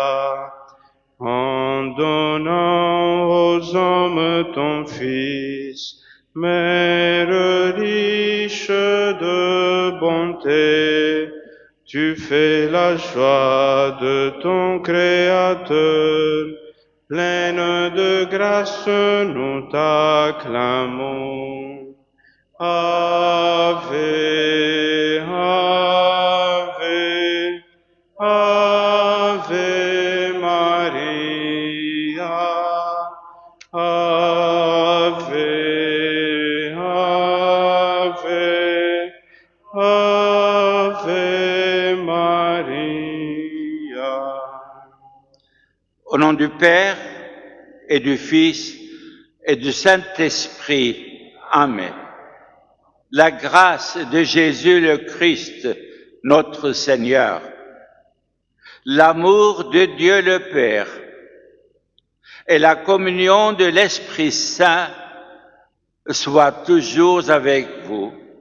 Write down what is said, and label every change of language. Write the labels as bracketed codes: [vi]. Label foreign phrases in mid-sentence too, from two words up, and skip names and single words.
[fr] En donnant aux hommes ton Fils, Mère riche de bonté, tu fais la joie de ton Créateur. Pleine de grâce, nous t'acclamons. [la] Ave, Ave, Ave Maria. Ave, Ave, Ave Maria. [fr] Au nom du Père et du Fils et du Saint-Esprit. Amen. La grâce de Jésus le Christ, notre Seigneur, l'amour de Dieu le Père et la communion de l'Esprit Saint soient toujours avec vous.